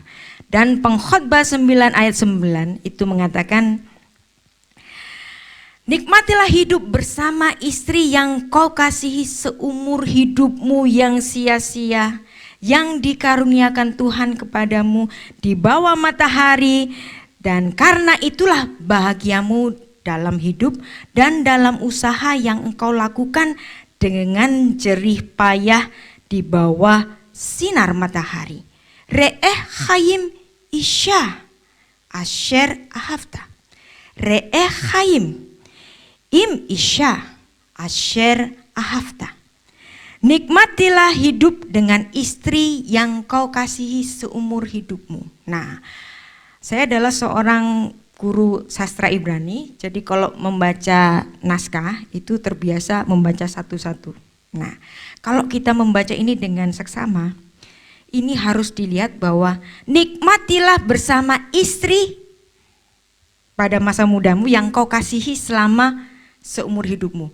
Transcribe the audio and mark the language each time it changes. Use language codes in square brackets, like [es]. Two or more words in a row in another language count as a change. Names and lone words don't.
[id] Dan pengkhotbah 9 ayat 9 itu mengatakan, nikmatilah hidup bersama istri yang kau kasihi seumur hidupmu yang sia-sia, yang dikaruniakan Tuhan kepadamu di bawah matahari, dan karena itulah bahagiamu dalam hidup dan dalam usaha yang engkau lakukan dengan jerih payah di bawah sinar matahari. [he] ראה חיים אשה אשר אהבת. ראה חיים עם אשה אשר אהבת. [id] Nikmatilah hidup dengan istri yang kau kasihi seumur hidupmu. Nah, saya adalah seorang guru sastra Ibrani, jadi kalau membaca naskah itu terbiasa membaca satu-satu. Nah, kalau kita membaca ini dengan seksama, ini harus dilihat bahwa nikmatilah bersama istri pada masa mudamu yang kau kasihi selama seumur hidupmu.